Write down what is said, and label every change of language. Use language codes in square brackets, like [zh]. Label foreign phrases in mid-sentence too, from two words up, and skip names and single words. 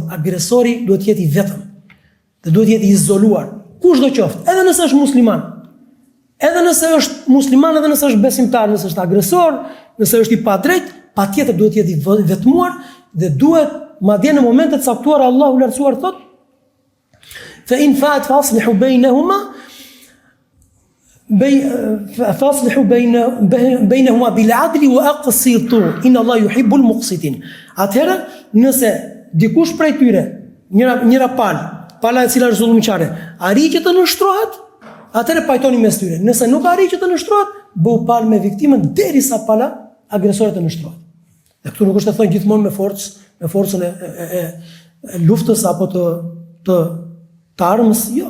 [sq] Agresori duhet të jetë i vetëm dhe duhet të jetë i izoluar. Kushdo qoftë, edhe nëse është musliman, edhe nëse është musliman, edhe nëse është besimtar, nëse është agresor, nëse është i padrejt, patjetër duhet të jetë i vetmuar dhe duhet madje në momente të caktuara Allahu i lartësuar thotë: [ar] "فإن فاءت فأصلحوا بينهما فأصلحوا بينهما بالعدل وأقسطوا إن الله يحب المقسطين." [sq] Atëherë, nëse dikush prej tyre, njëra pala e cila është zullumçare, arrin që të nështrohet, atëherë pajtoni mes tyre. Nëse nuk arrin që të nështrohet, bëu palë me viktimën derisa pala agresore të nështrohet. Dhe këtu nuk është të thonë gjithmonë me forcën e luftës apo të armës, jo.